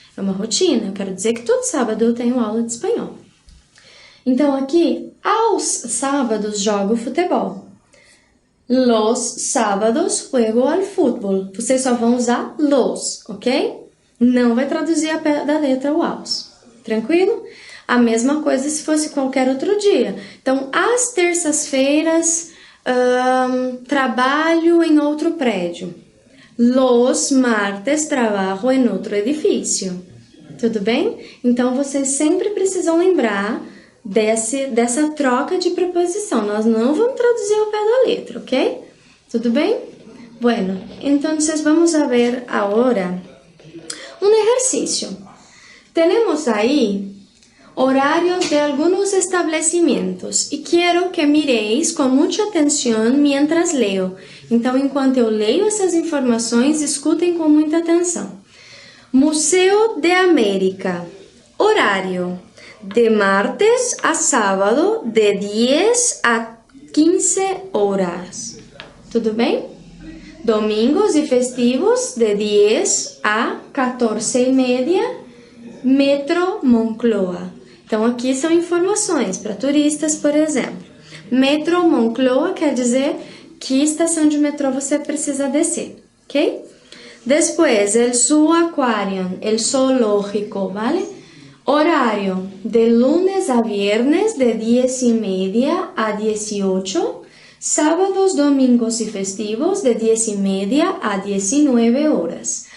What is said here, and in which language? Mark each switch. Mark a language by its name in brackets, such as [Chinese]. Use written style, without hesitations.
[Portuguese] É uma rotina, eu quero dizer que todo sábado eu tenho aula de espanhol. Então, aqui, aos sábados jogo futebol. [Spanish] Los sábados juego al fútbol. [Portuguese] Vocês só vão usar los, ok? Não vai traduzir a pé da letra o aos. Tranquilo? A mesma coisa se fosse qualquer outro dia. Então, às terças-feiras, trabalho em outro prédio. [Spanish] Los martes [Portuguese] trabalho em outro edifício. Tudo bem? Então, vocês sempre precisam lembrar dessa troca de preposição. Nós não vamos traduzir ao pé da letra, ok? Tudo bem? [Spanish] Bueno, entonces vamos a ver ahora un ejercicio. Tenemos ahí horarios de algunos establecimientos y quiero que miréis con mucha atención mientras leo. [Portuguese] Então, enquanto eu leio essas informações, escutem com muita atenção. Museu de América. Horário de martes a sábado de 10 a 15 horas. Tudo bem? Domingos e festivos de 10 a 14h30, Metro Moncloa. Então, aqui são informações para turistas, por exemplo. Metro Moncloa quer dizer que estação de metrô você precisa descer, ok? Depois, [Spanish] el Zoo Aquarium, el zoológico, ¿vale? Horario de lunes a viernes de 10:30 a 18, sábados, domingos y festivos de 10:30 a 19 horas.